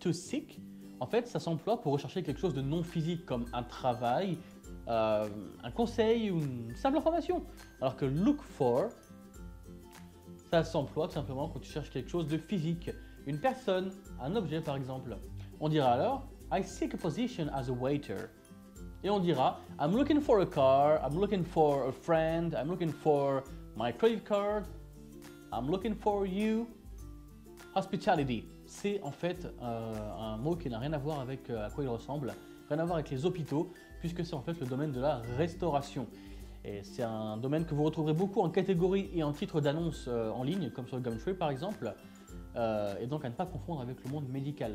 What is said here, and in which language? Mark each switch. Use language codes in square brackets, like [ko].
[fr] To seek, en fait, ça s'emploie pour rechercher quelque chose de non physique comme un travail, un conseil ou une simple information. Alors que look for, ça s'emploie tout simplement quand tu cherches quelque chose de physique, une personne, un objet par exemple. On dira alors [en] I seek a position as a waiter. [fr] Et on dira [en] I'm looking for a car, I'm looking for a friend, I'm looking for my credit card, I'm looking for you. [fr] Hospitality, c'est en fait un mot qui n'a rien à voir avec à quoi il ressemble, rien à voir avec les hôpitaux, puisque c'est en fait le domaine de la restauration. Et c'est un domaine que vous retrouverez beaucoup en catégorie et en titre d'annonce en ligne, comme sur Gumtree par exemple, et donc à ne pas confondre avec le monde médical.